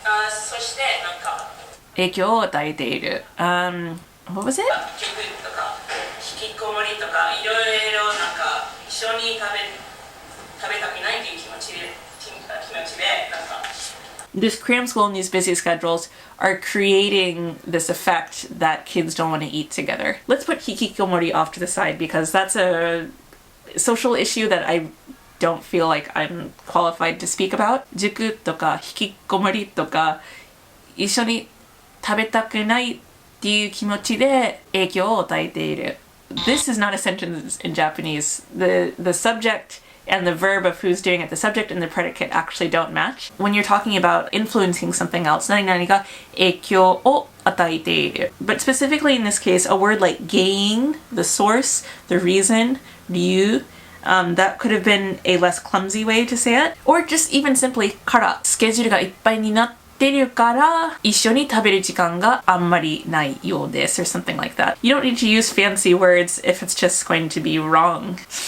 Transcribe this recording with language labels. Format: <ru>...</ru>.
<ja>そしてなんか影響を与えている。</ja> <en>What was it?</en> <ja>寄付とか引きこもりとかいろいろなんか一緒に食べたくないという気持ちでなんか。</ja> <en>This cram school and these busy schedules are creating this effect that kids don't want to eat together. Let's put hikikomori off to the side because that's a social issue that I don't feel like I'm qualified to speak about.</en> <ja>塾とか引きこもりとか一緒に食べたくないっていう気持ちで影響を与えている。</ja> <en>This is not a sentence in Japanese. The subject and the verb of who's doing it, the subject and the predicate actually don't match. When you're talking about influencing something else,</en> <ja>何々が影響を与えている.</ja> <en>But specifically in this case, a word like gain, the source, the reason, 理由, that could have been a less clumsy way to say it. Or just even simply</en> <ja>から、スケジュールがいっぱいになってるから一緒に食べる時間があんまりないようです</ja> <en>or something like that. You don't need to use fancy words if it's just going to be wrong.</en>